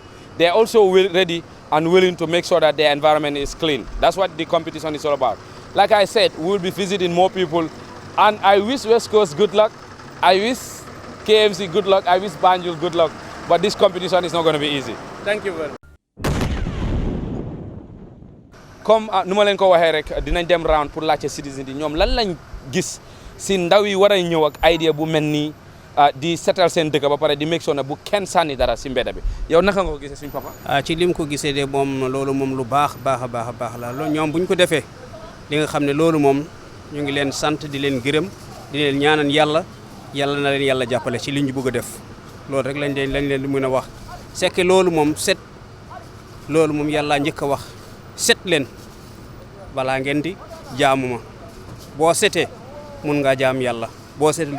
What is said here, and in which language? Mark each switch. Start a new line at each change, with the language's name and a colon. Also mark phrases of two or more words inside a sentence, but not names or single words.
English: They are also ready and willing to make sure that their environment is clean. That's what the competition is all about. Like I said, we will be visiting more people. And I wish West Coast good luck. I wish KMC good luck. I wish Banjul good luck. But this competition is not going to be easy. Thank you very much.
Wolof: Comme nu ma leen ko waxee rek dinañ dem round pour laajte citizen yi ñoom lan lañ gis si ndaw yi war a ñëw ak idea bu mel nii di setal seen dëkk ba pare di
English: make sure
Wolof: ne bu kenn sànni dara si mbedd bi yow naka nga ko gisee suñ papa. ci lim ko gisee de moom loolu moom lu baax la loolu ñoom bu ñu ko defee li nga xam ne loolu moom ñu ngi leen sant di leen gërëm di leen ñaanal yàlla na leen yàlla jàppale ci li ñu bëgg a def loolu rek lañ leen di mën a wax
French: c'est que
Wolof: loolu moom loolu moom yàlla njëkk a wax set leen balaa ngeen di jaamu ma boo setee mun ngaa jaam yàlla boo setul